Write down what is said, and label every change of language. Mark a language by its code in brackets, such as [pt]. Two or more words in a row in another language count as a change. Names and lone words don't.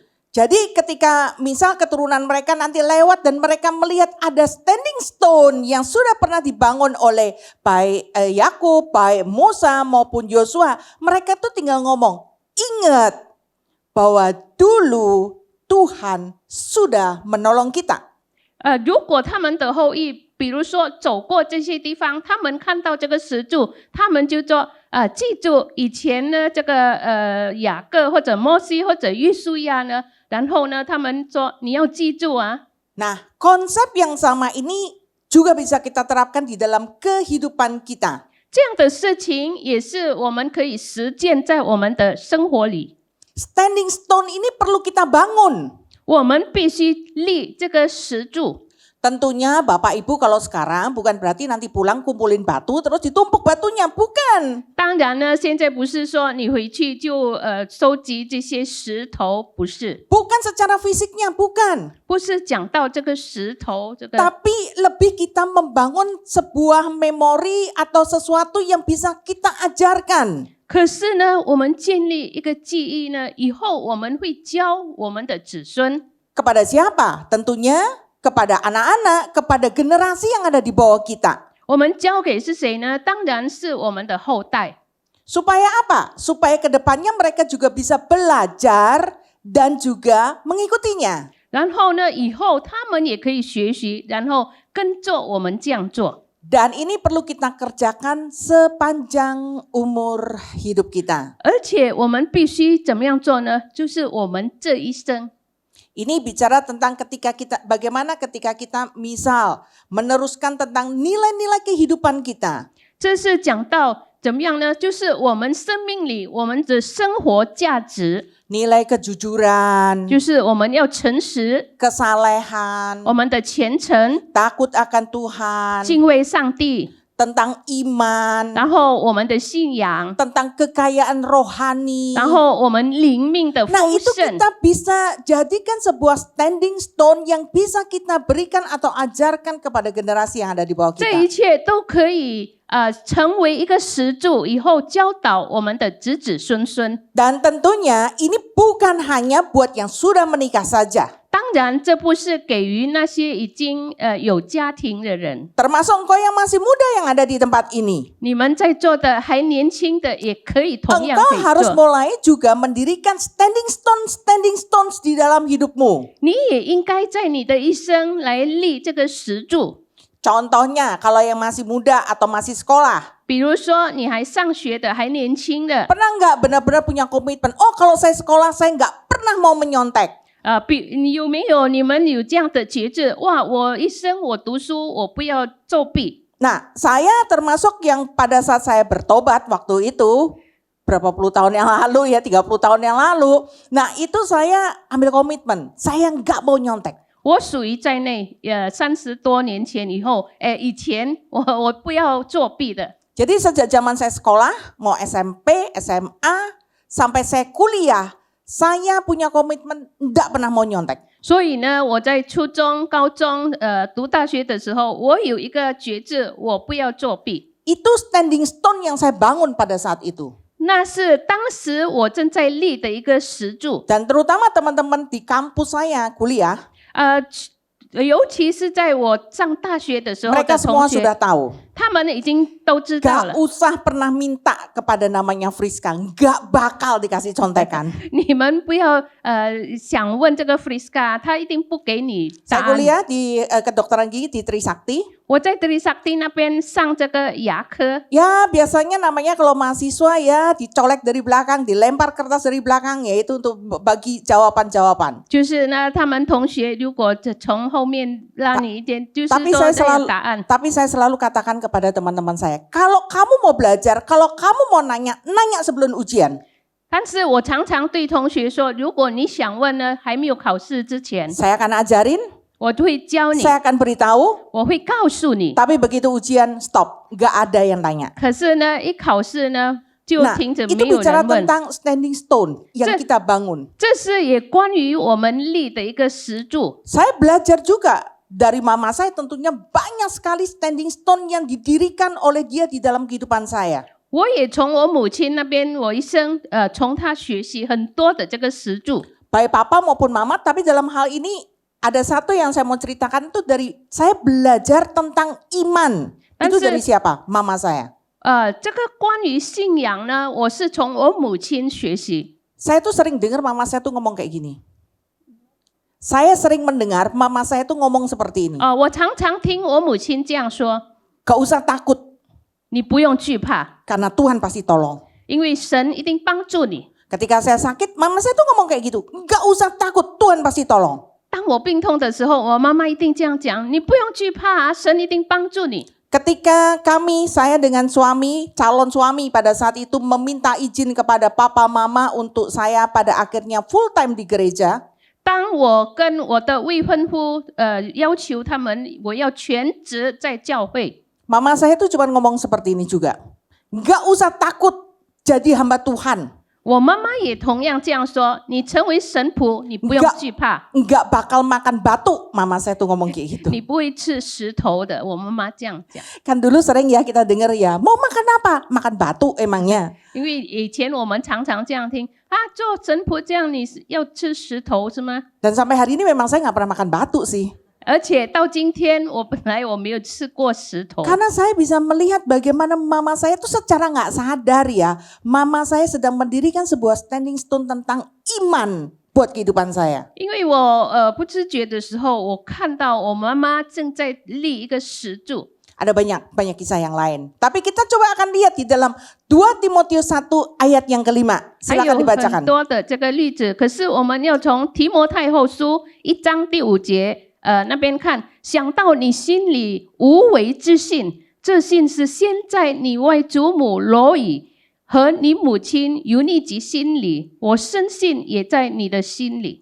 [id] Jadi ketika misal keturunan mereka nanti lewat dan mereka melihat ada [en] standing stone [id] yang sudah pernah dibangun oleh baik Yakub, baik Musa maupun Yosua, mereka tuh tinggal ngomong, ingat bahwa dulu Tuhan sudah menolong kita. [zh] 如果他们的后裔，比如说走过这些地方，他们看到这个石柱，他们就说记住以前呢，这个雅各或者摩西或者约书亚呢，然后呢，他们说你要记住啊。 [id] Nah, konsep yang sama ini juga bisa kita terapkan di dalam kehidupan kita. [zh] 这样的事情也是我们可以实践在我们的生活里。 [en] Standing stone [id] ini perlu kita bangun. [zh] 我们必须立这个石柱。 [id] Tentunya Bapak Ibu kalau sekarang bukan berarti nanti pulang kumpulin batu terus ditumpuk batunya, bukan. [zh] 当然呢，现在不是说你回去就收集这些石头，不是， [id] Bukan secara fisiknya, bukan. [zh] 不是讲到这个石头这个。 [id] Tapi lebih kita membangun sebuah memori atau sesuatu yang bisa kita ajarkan. [zh] 可是呢，我们建立一个记忆呢，以后我们会教我们的子孙。 [id] Kepada siapa? Tentunya kepada anak-anak, kepada generasi yang ada di bawah kita. [zh] 我们交给是谁呢？当然是我们的后代。 [id] Supaya apa? Supaya kedepannya mereka juga bisa belajar dan juga mengikutinya. [zh] 然后呢，以后他们也可以学习，然后跟着我们这样做。 [id] Dan ini perlu kita kerjakan sepanjang umur hidup kita. [zh] 而且我们必须怎么样做呢？就是我们这一生。 [id] Ini bicara tentang bagaimana ketika kita misal meneruskan tentang nilai-nilai kehidupan kita. [zh] 这是讲到怎么样呢？就是我们生命里我们的生活价值， [id] Nilai kejujuran, [zh] 就是我们要诚实， [id] kesalehan, [zh] 我们的虔诚， [id] takut akan Tuhan, [zh] 敬畏上帝， [id] tentang iman, [zh] 然后我们的信仰， [id] tentang kekayaan rohani. [zh] 然后我们灵命的 [id] Nah [zh] 丰 [id] itu [zh] 盛。 [id] kita bisa jadikan sebuah [en] standing stone [id] yang bisa kita berikan atau ajarkan kepada generasi yang ada di bawah [zh] 这一 [id] kita. [zh] 切都可以成为一个石柱，以后教导我们的子子孙孙。 [id] Dan tentunya ini bukan hanya buat yang sudah menikah saja. [zh] 当然，这不是给予那些已经有家庭的人， [id] Termasuk engkau yang masih muda yang ada di tempat ini. [zh] 你们在座的还年轻的也可以同样 [id] Engkau [zh] 可以 [id] harus [zh] 做。 [id] mulai juga mendirikan [en] standing stones [id] di dalam hidupmu. [zh] 你也应该在你的一生来立这个石柱。 [id] Contohnya kalau yang masih muda atau masih sekolah. [zh] 比如说，你还上学的，还年轻的， [id] Pernah nggak benar-benar punya komitmen? Oh kalau saya sekolah saya nggak pernah mau menyontek. [zh] 你有没有你们有这样的节制？哇，我一生我读书，我不要作弊。 [id] Nah, saya termasuk yang pada saat saya bertobat waktu itu, berapa puluh tahun yang lalu ya, 30 tahun yang lalu. Nah, itu saya ambil komitmen, saya nggak mau nyontek. [zh] 我属于在内，30多年前以前我不要作弊的。 [id] Jadi sejak zaman saya sekolah, mau SMP, SMA, sampai saya kuliah, saya punya komitmen enggak pernah mau nyontek. [zh] 所以呢，我在初中、高中读大学的时候，我有一个决志，我不要作弊。 [id] Itu [en] standing stone [id] yang saya bangun pada saat itu. [zh] 那是当时我正在立的一个石柱， [id] Dan terutama teman-teman di kampus saya kuliah, [zh] 尤其是在我上大学的时候 [id] mereka [zh] 的 [id] semua [zh] 同学， [id] sudah tahu. [zh] 他们已经都知道 [id] Gak [zh] 了。 [id] usah pernah minta kepada namanya Friska, gak bakal dikasih contekan. [zh] 你们不要想问这个 Friska， 他一定不给你答 [id] Saya [zh] 案。 [id] kuliah di kedokteran gigi di Trisakti. [zh] 我在Trisakti那边上这个牙科， [id] Ya biasanya namanya kalau mahasiswa ya dicolek dari belakang, dilempar kertas dari belakang, yaitu untuk bagi jawaban-jawaban. [zh] 就是呢，他们同学如果从后面让你一点，就是 [id] Tapi [zh] 说 [id] saya [zh] 这个 [id] selalu, [zh] 答案。 [id] tapi saya selalu katakan kepada teman-teman saya, kalau kamu mau belajar, kalau kamu mau nanya, nanya sebelum ujian. [zh] 但是我常常对同学说，如果你想问呢，还没有考试之前， [id] Saya akan ajarin, [zh] 我会教你， [id] saya akan beritahu, [zh] 我会告诉你。 [id] tapi begitu ujian stop, gak ada yang tanya. [zh] 可是呢，一考试呢，就 [id] Nah, [zh] 停着 [id] itu [zh] 没有 [id] bicara [zh] 人问。 [id] tentang [en] standing stone [id] yang Ce- kita bangun. [zh] 这是也关于我们立的一个石柱。 [id] Saya belajar juga dari mama saya, tentunya banyak sekali [en] standing stone [id] yang didirikan oleh dia di dalam kehidupan saya. [zh] 我也从我母亲那边，我一生从她学习很多的这个石柱。 [id] Baik papa maupun mama, tapi dalam hal ini ada satu yang saya mau ceritakan itu dari saya belajar tentang iman. Itu Tapi- dari siapa? Mama saya. [zh] 这个关于信仰呢，我是从我母亲学习。 [id] Saya tuh sering dengar mama saya tuh ngomong kayak gini. Saya sering mendengar mama saya tuh ngomong seperti ini. [zh] 我常常听我母亲这样说 [id] Gak usah takut [zh] 你不用惧怕， [id] karena Tuhan pasti tolong. [zh] 因为神一定帮助你。 [id] Ketika saya sakit, mama saya tuh ngomong kayak gitu. Gak usah takut, Tuhan pasti tolong. [zh] 当我病痛的时候，我妈妈一定这样讲：你不用惧怕啊，神一定帮助你。 [id] Ketika saya dengan suami, calon suami pada saat itu meminta izin kepada papa mama untuk saya pada akhirnya [en] full time [id] di gereja. [zh] 当我跟我的未婚夫要求他们，我要全职在教会。 [id] Mama saya tuh cuma ngomong seperti ini juga. Gak usah takut jadi hamba Tuhan. [zh] 我妈妈也同样这样说：你成为神仆，你不用惧怕， [id] Gak bakal makan batu. Mama saya tuh ngomong kayak gitu. [zh] 你不会吃石头的。我妈妈这样讲。 [id] Kan dulu sering ya kita dengar ya, mau makan apa? Makan batu emangnya. [zh] 因为以前我们常常这样听啊，做神仆这样你是要吃石头是吗？ [id] Dan sampai hari ini memang saya gak pernah makan batu sih. [zh] 而且到今天，我本来我没有吃过石头， [id] Karena saya bisa melihat bagaimana mama saya itu secara gak sadar ya. Mama saya sedang mendirikan sebuah [en] standing stone [id] tentang iman buat kehidupan saya. [zh] 因为我不知觉的时候，我看到我妈妈正在立一个石柱。 [id] Ada banyak kisah yang lain. Tapi kita coba akan lihat di dalam 2 Timotius 1 ayat yang kelima. [zh] 还有 [id] Silakan [zh] 很 [id] dibacakan. [zh] 多的这个例子，可是我们要从提摩太后书1章第5节那边看，想到你心里无为之信，这信是先在你外祖母罗以和你母亲尤尼吉心里，我深信也在你的心里。